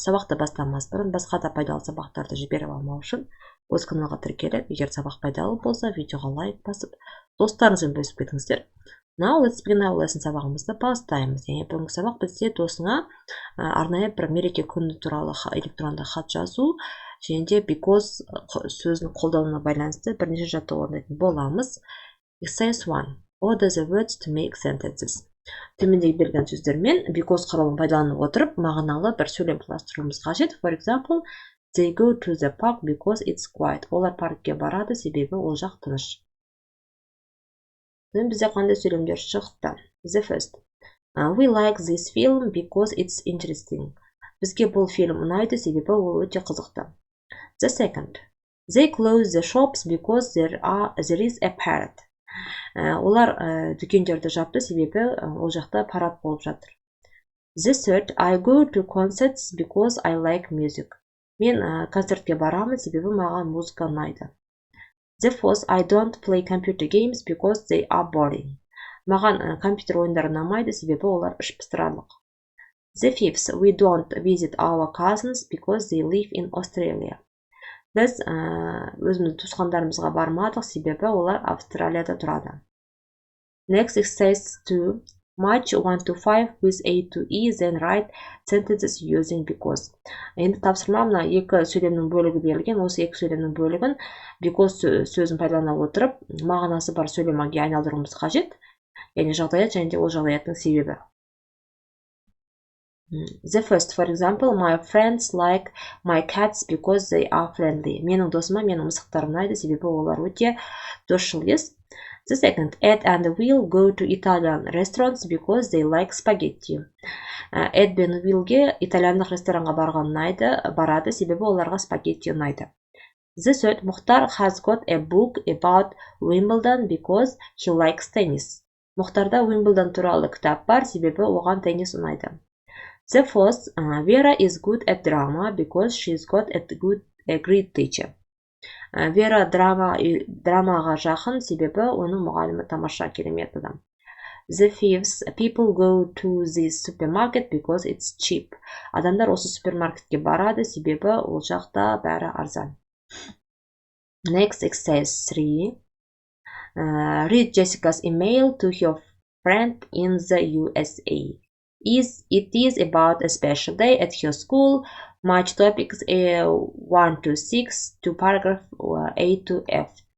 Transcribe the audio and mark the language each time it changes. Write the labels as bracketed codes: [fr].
[kk] Сабақты бастамас бұрын басқа да пайдалы сабақтарды жіберіп алмау үшін осы каналға тіркеліп, егер сабақ пайдалы болса, видеоға лайк басып, достарыңызбен бөлісіп кетіңіздер. [en] Now let's begin our lesson. [kk] Сабағымызды бастаймыз. Яғни бүгінгі сабақ бізде досыңа арнайы бір мереке күні туралы электронды хат жазу және де because сөзінің қолдануына байланысты бірнеше жаттығу орындайтын боламыз. [en] Exercise 1. Order the words to make sentences. [kk] Төмендегі берілген сөздермен because құралын пайдаланып отырып, мағыналы бір сөйлем құрастыруымыз қажет. [en] For example, they go to the park because it's quiet. [kk] Олар паркке барады, себебі ол жақ тыныш. Бізде қандай сөйлемдер шықты? [en] The first. We like this film because it's interesting. [kk] Бізге бұл фильм ұнайды, себебі ол өте қызықты. [en] The second. They close the shops because there is a parade. [kk] Олар дүкендерді жапты, себебі ол жақта парад болып жатыр. [en] The third. I go to concerts because I like music. [kk] Мен концертке барамын, себебі маған музыка ұнайды. [en] The fourth, I don't play computer games because they are boring. [kk] Маған компьютер ойындары ұнамайды, себебі олар іш пыстырарлық. [en] The fifth, we don't visit our cousins because they live in Australia. [kk] Біз өзіміздің туысқандарымызға бармадық, себебі олар Австралияда тұрады. [en] Next exercise 2. Match 1 to 5 with A to E, then write sentences using because. [kk] Енді тапсырма мына екі сөйлемнің бөлігі берілген, осы екі сөйлемнің бөлігін because сөзін пайдалана отырып, мағынасы бар сөйлемге айналдыруымыз қажет. Яғни жағдаят және де ол жағдаяттың себебі. [en] The first, for example, my friends like my cats because they are friendly. [kk] Менің досыма менің мысықтарым ұнайды, себебі олар өте досшыл ес. [en] The second, Ed and Will go to Italian restaurants because they like spaghetti. [kk] Эд бен Уиллге итальяндық ресторанға барады, себебі оларға спагетти ұнайды. [en] The third, Мұхтар has got a book about Wimbledon because he likes tennis. [kk] Мұхтарда Wimbledon туралы кітап бар, себебі оған теннис ұнайды. [en] The fourth, Vera is good at drama because she's got a great teacher. [kk] Вера драмаға жақын, себебі оның мұғалімі тамаша, керемет адам. [en] The fifth, people go to this supermarket because it's cheap. [kk] Адамдар осы супермаркетке барады, себебі ол жақта бәрі арзан. [en] Next, exercise 3. Read Jessica's email to her friend in the USA. It is about a special day at her school. Match topics 1 to 6 to paragraph A to F.